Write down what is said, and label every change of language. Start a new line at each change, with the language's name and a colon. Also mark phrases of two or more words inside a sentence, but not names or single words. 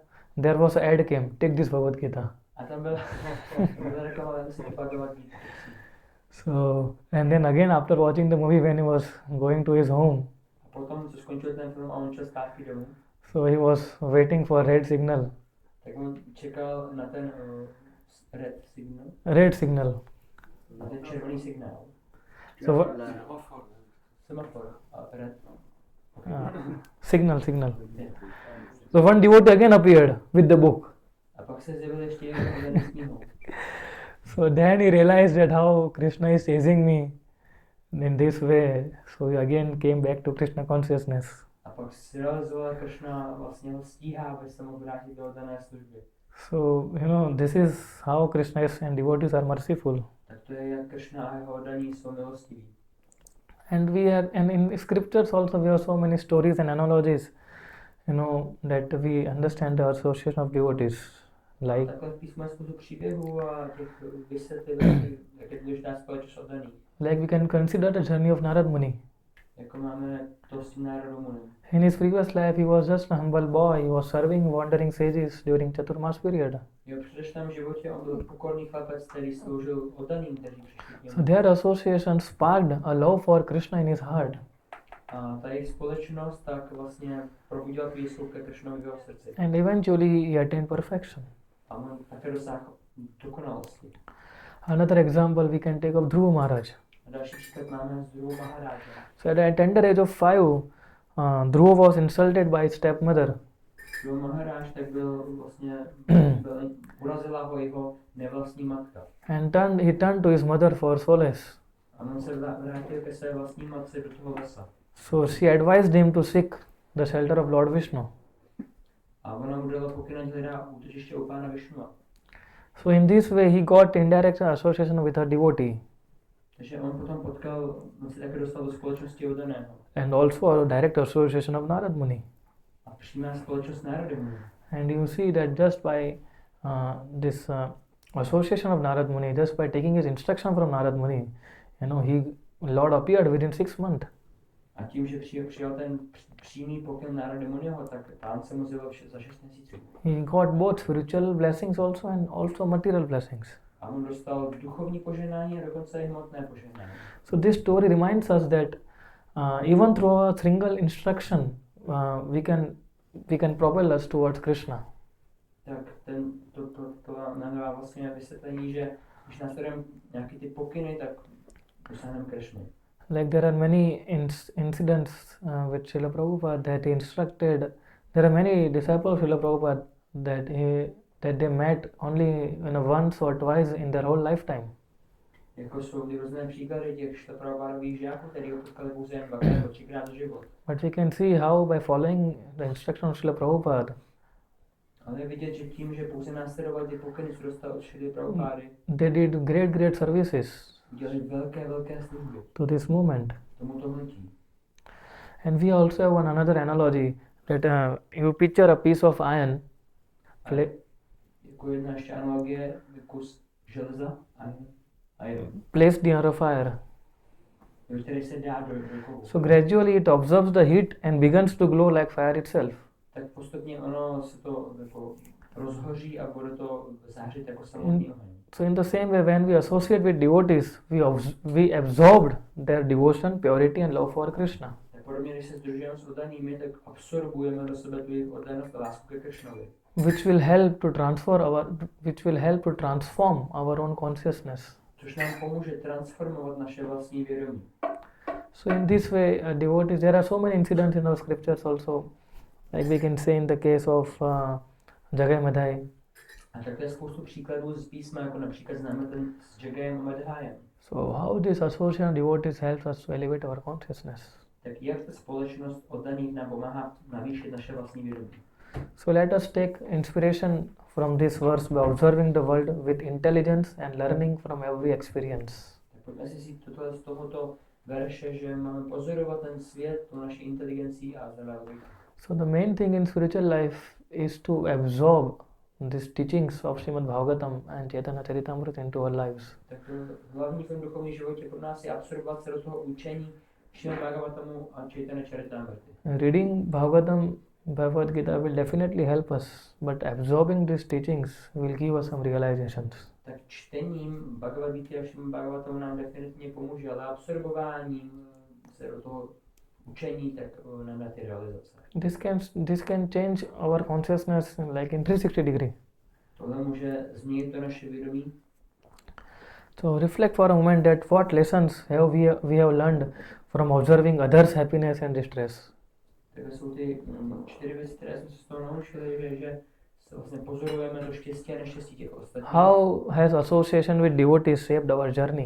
English: there was an ad came, take this Bhagavad Gita.
Czech: A tam byla reklama, aby si Bhagavad Gita.
English: So, and then again after watching the movie when he was going to his home,
Czech: A potom, co skončil ten film a on šel zpátky domů,
English: so he was waiting for red signal.
Czech: tak on čekal na ten
English: red signal, Red signal.
Czech: na ten červený signál. So Semafor a red.
English: signal. So one devotee again appeared with the book.
Czech: A pak se zjevil ještě jeden s knihou.
English: So then he realized that how Krishna is chasing me in this way. So he again came back to Krishna consciousness.
Czech: A pak si realizoval, že Krishna vlastně ho stíhá, aby se mohl vrátit do dané služby.
English: So, this is how Krishna is and devotees are merciful.
Czech: Tak to je, jak Krishna a jeho oddaní jsou milostiví.
English: And in scriptures also we have so many stories and analogies, that we understand the association of devotees. Like,
Czech: Takhle v písmu je spoustu příběhů a těch vysvětlení, jak je důležitá společnost oddaných.
English: we can consider the journey of Narad Muni.
Czech: Jako máme to s tím národem Muni.
English: In his previous life, he was just a humble boy. He was serving wandering sages during Chaturmas period.
Czech: V jeho předešlém životě on byl pokorný chlapec, který sloužil oddaným, kteří přišli k němu.
English: So their association sparked a love for Krishna in his heart.
Czech: A ta jejich společnost tak vlastně probudila tu jistotu ke Krishnovi v jeho srdci.
English: And eventually he attained perfection.
Czech: A on také dosáhl dokonalosti.
English: Another example we can take of Dhruva Maharaj.
Czech: A další příklad máme z Dhruva Maharáže.
English: So at a tender age of 5, Dhruva was insulted by his stepmother.
Czech: Dhruva Maharáž tak byl vlastně, urazila ho jeho nevlastní matka.
English: And he turned to his mother for solace.
Czech: A on se vrátil ke své vlastní matce do toho lesa.
English: So she advised him to seek the shelter of Lord Vishnu.
Czech: A ona mu dala pokyn, ať hledá útočiště u pána Višnua.
English: So in this way he got indirect association with a devotee
Czech: Takže on potom on se také dostal do společnosti oddaného.
English: and also a direct association of Narad Muni.
Czech: A přímá společnost národem.
English: And you see that just by this association of Narad Muni, just by taking his instruction from Narad Muni, Lord appeared within 6 months.
Czech: A tím, že přijal ten přímý pokyn národa Muniho, tak pán se mu zjevil za 6 měsíců.
English: He got both spiritual blessings also and also material blessings.
Czech: A on dostal duchovní požehnání a dokonce i hmotné požehnání.
English: So this story reminds us that even through a single instruction, we can propel us towards Krishna.
Czech: Tak to nám dává vlastně vysvětlení, že když následujeme nějaký ty pokyny, tak dosáhneme Krishny.
English: Like there are many incidents with Srila Prabhupada that he instructed. There are many disciples of Srila Prabhupada that they met only once or twice in their whole lifetime.
Czech: Jako jsou ty různé příklady těch Srila Prabhupádových žáků, který ho potkali pouze jen dvakrát nebo třikrát za život.
English: But we can see how by following the instruction of Srila Prabhupada,
Czech: Ale je vidět, že tím, že pouze následovali ty pokyny, co dostal od Srila Prabhupády,
English: they did great services
Czech: udělali velké služby
English: to this movement.
Czech: tomuto hnutí.
English: And we also have another analogy that you picture a piece of iron.
Czech: Jako jedna ještě analogie, kus železa,
English: iron, Placed near a fire.
Czech: který se dá do kovu.
English: So gradually it absorbs the heat and begins to glow like fire itself.
Czech: Tak postupně ono se to jako rozhoří a bude to zářit jako samotný oheň.
English: So in the same way, when we associate with devotees, we absorbed their devotion, purity and love for Krishna.
Czech: Tak podobně, když se sdružujeme s oddanými, tak absorbujeme do sebe tu jejich oddanost a lásku ke Krishnovi.
English: Which will help to transform our own consciousness.
Czech: Což nám pomůže transformovat naše vlastní vědomí.
English: So in this way, devotees, there are so many incidents in our scriptures also, like we can say in the case of Jagai Madhai.
Czech: A takhle je spoustu příkladů z písma, jako například známe ten s Jagajem a Madhájem.
English: So how this association of devotees helps us to elevate our consciousness?
Czech: Tak jak ta společnost oddaných nám pomáhá navýšit naše vlastní vědomí?
English: So let us take inspiration from this verse by observing the world with intelligence and learning from every experience.
Czech: Tak pojďme si vzít toto z tohoto verše, že máme pozorovat ten svět, tu naši inteligencí a zadávat.
English: So the main thing in spiritual life is to absorb these teachings of Srimad Bhagavatam and Chaitanya Charitamrita into our lives.
Czech: Tak hlavní v tom duchovním životě pro nás je absorbovat se do toho učení Srimad Bhagavatamu a Chaitanya Charitamrity.
English: Reading Bhagavatam, Bhagavad Gita will definitely help us, but absorbing these teachings will give us some realizations.
Czech: Tak čtením Bhagavad Gita a Srimad Bhagavatamu nám definitivně pomůže, ale absorbováním se do toho učení, tak nám dá ty realizace.
English: This can change our consciousness like in 360 degree.
Czech: Tohle může změnit to naše vědomí.
English: So reflect for a moment that what lessons we have learned from observing others' happiness and distress.
Czech: Takhle jsou ty 4 věci, které jsme se z toho naučili, že se vlastně pozorujeme to štěstí a neštěstí těch ostatních.
English: How has association with devotees shaped our journey?